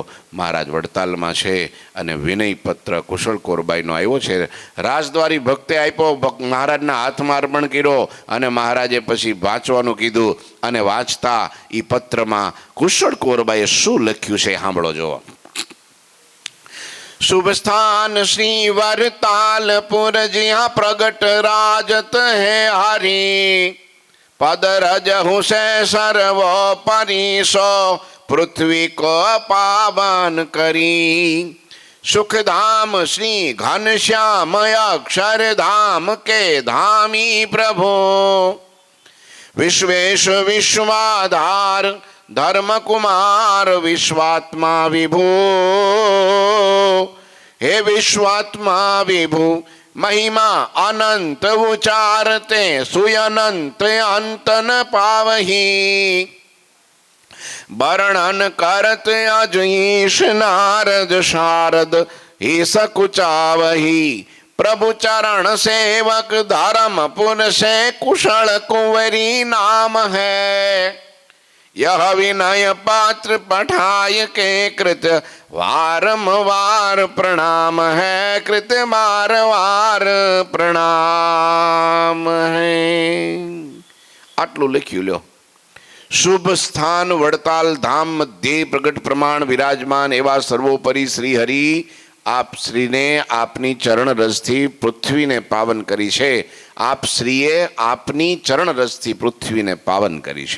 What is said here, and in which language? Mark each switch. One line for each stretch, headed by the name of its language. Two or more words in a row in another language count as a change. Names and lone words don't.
Gujarati: મહારાજ વડતાલમાં છે અને વિનયપત્ર કુશળ કુંવરબાઈનો આવ્યો છે. રાજદ્વારી ભક્તે આપ્યો, મહારાજના હાથમાં અર્પણ કર્યો. અને મહારાજે પછી વાંચવાનું કીધું. અને વાંચતા એ પત્રમાં કુશળ કુંવરબાઈએ શું લખ્યું છે સાંભળો જો.
Braj: शुभ स्थान श्री वरतालपुर जिया प्रगट राजत है हरि पद रजहु से सर्वो परिसो पृथ्वी को पावन करी सुखधाम श्री घनश्याम अक्षरधाम के धामी प्रभु विश्वेश विश्वाधार धर्म कुमार विश्वात्मा विभु हे विश्वात्मा विभु महिमा अनंत उचारते सुयनंत अंत न पावही वर्णन करत अजईश नारद शारद ही सकुचावही प्रभु चरण सेवक धर्म पुर से कुशल कुंवरी नाम है यह विनय पात्र पठाय के कृत वारंवार प्रणाम है कृत वारंवार प्रणाम है.
Gujarati: આટલું લખ્યું લ્યો. શુભ સ્થાન વડતાલ ધામ મધ્યે પ્રગટ પ્રમાણ વિરાજમાન એવા સર્વોપરી શ્રી હરિ આપ શ્રીને આપની ચરણ રસથી પૃથ્વીને પાવન કરી છે. આપ શ્રીએ આપની ચરણ રસથી પૃથ્વીને પાવન કરી છે.